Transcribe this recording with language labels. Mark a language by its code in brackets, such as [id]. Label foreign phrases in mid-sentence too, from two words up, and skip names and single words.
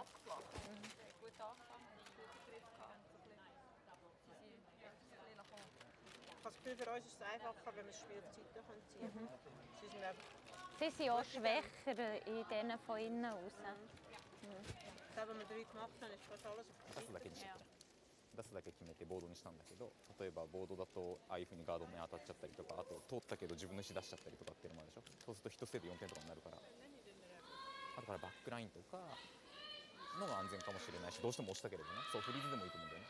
[de] Gut angefangen, guten Griff gehabt. Ich habe das Gefühl, für uns ist es einfacher, wenn wir das Spiel auf die Seite ziehen können. Sie sind einfach, Sie sind auch schwächer in denen von innen raus. das, was wir 3 gemacht haben, ist fast alles auf die Seite. [ja] 出すだけ決めてボードにしたんだけど、例えばボードだとああいう風にガードに当たっちゃったりとか、あと通ったけど自分の石出しちゃったりとかっていうのもあるでしょ。そうすると一セで4点とかになるから、あとからバックラインとかのが安全かもしれないし、どうしても押したけれどね、そうフリーズでもいいと思うんだよね。